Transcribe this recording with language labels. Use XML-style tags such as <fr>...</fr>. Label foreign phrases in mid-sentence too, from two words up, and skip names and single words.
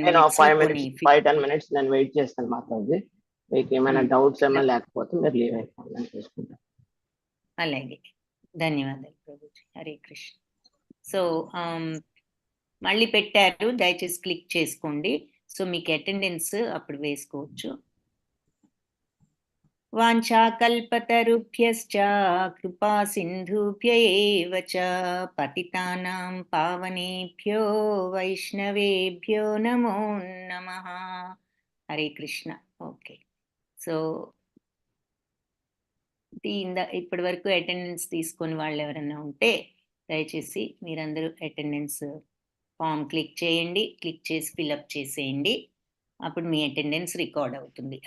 <te>minutes నేను వెయిట్ చేస్తాను మాతాజీ. మీకు ఏమైనా డౌట్స్ ఏమైనా లేకపోతే మీరు లీవ్ అయిపోండి, చేసుకుంటాం. అలాగే ధన్యవాదాలు ప్రభుజీ. హరే కృష్ణ. సో మళ్ళీ పెట్టారు, దయచేసి క్లిక్ చేసుకోండి. సో మీకు అటెండెన్స్ అప్పుడు వేసుకోవచ్చు.</te> <sa>వాంఛాకల్పతరుభ్యశ్చ కృపా సింధుభ్య ఏవ చ పతితానాం పావనేభ్యో వైష్ణవేభ్యో నమో నమః.</sa> <te>హరే కృష్ణ. ఓకే. సో ఇప్పటి వరకు అటెండెన్స్ తీసుకొని వాళ్ళు ఎవరైనా ఉంటే దయచేసి మీరందరూ అటెండెన్స్ ఫామ్ క్లిక్ చేయండి. క్లిక్ చేసి ఫిల్అప్ చేసేయండి. అప్పుడు మీ అటెండెన్స్ రికార్డ్ అవుతుంది.</te>